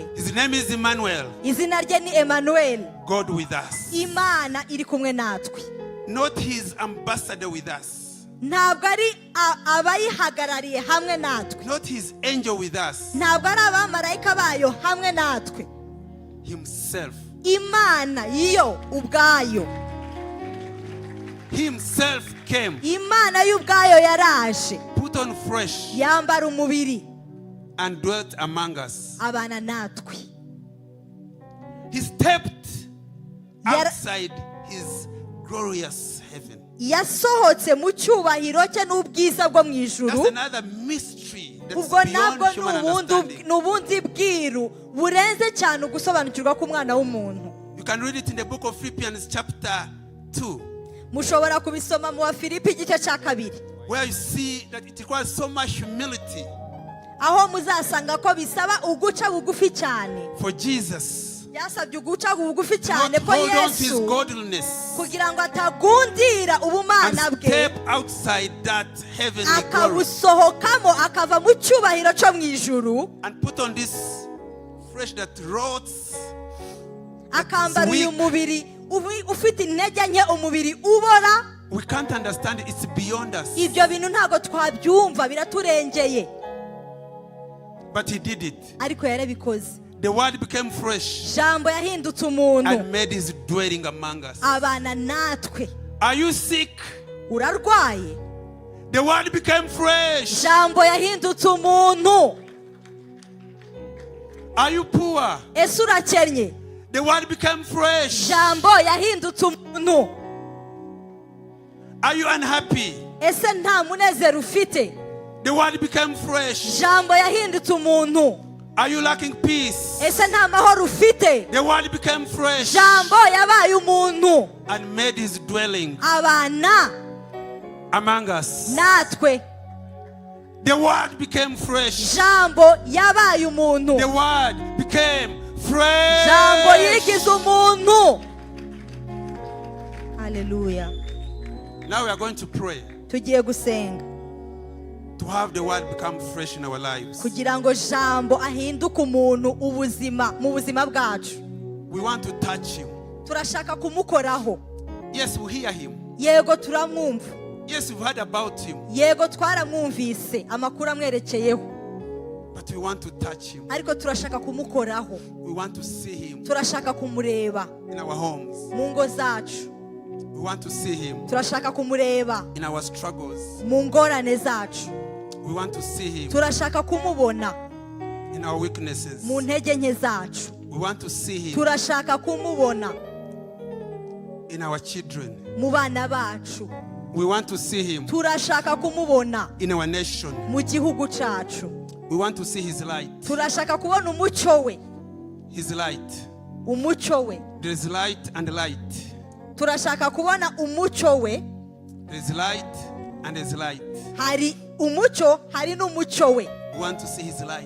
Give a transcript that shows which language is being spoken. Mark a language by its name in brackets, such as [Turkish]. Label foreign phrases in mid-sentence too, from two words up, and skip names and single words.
[English] His name is Emmanuel. [Kinyarwanda] Izina rye ni Emmanuel. [English] God with us. [Kinyarwanda] Imana iri kumwe natwe. [English] Not his ambassador with us. [Kinyarwanda] Ntabwo ari abayihagarariye hamwe natwe. [English] Not his angel with us. [Kinyarwanda] Ntabwo ari abamarayika bayo hamwe natwe. [English] Himself. [Kinyarwanda] Imana yo ubwayo. [English] Himself came. [Kinyarwanda] Imana y'ubwayo yaraje. [English] Put on flesh [Kinyarwanda] Yambara umubiri. [English] and dwelt among us. [Kinyarwanda] Abana natwe. [English] He stepped outside his glorious heaven. [Kinyarwanda] Yasohotse mu cyubahiro cye n'ubwiza bwo mu ijuru. [English] That's another mystery that's [Kinyarwanda] Ubwo [English] beyond [Kinyarwanda] nabwo [English] human understanding. [Kinyarwanda] n'ubundi bwiru burenze cyane ugusobanukirwa k'umwana w'umuntu. [English] You can read it in the book of Philippians chapter 2. [Kinyarwanda] Mushobora kubisoma mu Bafilipi igice cya 2. [English] Where you see that it requires so much humility [Kinyarwanda] Aho muzasanga ko bisaba uguca bugufi cyane. [English] for Jesus [Kinyarwanda] Byasabye uguca bugufi [English] to not [Kinyarwanda] cyane ko [English] hold on to his [Kinyarwanda] Yesu [English] godliness [Kinyarwanda] kugira ngo atagundira [English] and [Kinyarwanda] ubumana bwe [English] step outside that heavenly glory [Kinyarwanda] akabusohokamo akava mu cyubahiro cyo mu ijuru [English] and put on this flesh that rots, [Kinyarwanda] akambara [English] weak. [Kinyarwanda] uyu mubiri ufite intege nke umubiri ubora. [English] We can't understand it. It's beyond us. [Kinyarwanda] Ibyo bintu ntago twabyumva biraturengeye. [English] But he did it. [Kinyarwanda] ariko yarabikoze. [English] The word became fresh [Kinyarwanda] Jambo yahindutse umuntu [English] and made his dwelling among us. [Kinyarwanda] abana natwe. [English] Are you sick? [Kinyarwanda] Urarwaye? [English] The word became fresh. [Kinyarwanda] Jambo yahindutse umuntu. [English] Are you poor? [Kinyarwanda] Ese urakennye? [English] The word became fresh. [Kinyarwanda] Jambo yahindutse umuntu. [English] Are you unhappy? [Kinyarwanda] Ese nta munezero ufite? [English] The word became fresh. [Kinyarwanda] Jambo yahindutse umuntu. [English] Are you lacking peace? [Kinyarwanda] Ese nta mahoro ufite? [English] The word became fresh [Kinyarwanda] Jambo yabaye umuntu [English] and made his dwelling [Kinyarwanda] abana [English] among us. [Kinyarwanda] natwe. [English] The word became fresh. [Kinyarwanda] Jambo yabaye umuntu. [English] The word became fresh. [Kinyarwanda] Jambo yigize umuntu. [English] Hallelujah. Now we are going to pray [Kinyarwanda] Tugiye gusenga [English] to have the word become fresh in our lives. [Kinyarwanda] kugira ngo jambo ahinduke umuntu ubuzima mu buzima bwacu. [English] We want to touch him. [Kinyarwanda] Turashaka kumukoraho. [English] Yes, we hear him. [Kinyarwanda] Yego turamwumva. [English] Yes, we've heard about him. [Kinyarwanda] Yego twaramwumvise amakuru amwerekeyeho. [English] But we want to touch him. [Kinyarwanda] Ariko turashaka kumukoraho. [English] We want to see him [Kinyarwanda] Turashaka kumureba [English] in our homes. [Kinyarwanda] mu ngo zacu. [English] We want to see him [Kinyarwanda] Turashaka kumureba [English] in our struggles. [Kinyarwanda] mu ngorane zacu. [English] We want to see him [Kinyarwanda] Turashaka kumubona [English] in our weaknesses. [Kinyarwanda] mu ntege nke zacu. [English] We want to see him [Kinyarwanda] Turashaka kumubona [English] in our children. [Kinyarwanda] mu bana bacu. [English] We want to see him [Kinyarwanda] Turashaka kumubona [English] in our nation. [Kinyarwanda] mu gihugu cacu. [English] We want to see his light. [Kinyarwanda] Turashaka kubona umucyo we. [English] His light. [Kinyarwanda] Umucyo we. [English] There is light and light. [Kinyarwanda] Turashaka kubona umucyo we. [English] There is light and there is light. [Kinyarwanda] Hari umucyo, hari n'umucyo we. [English] We want to see his light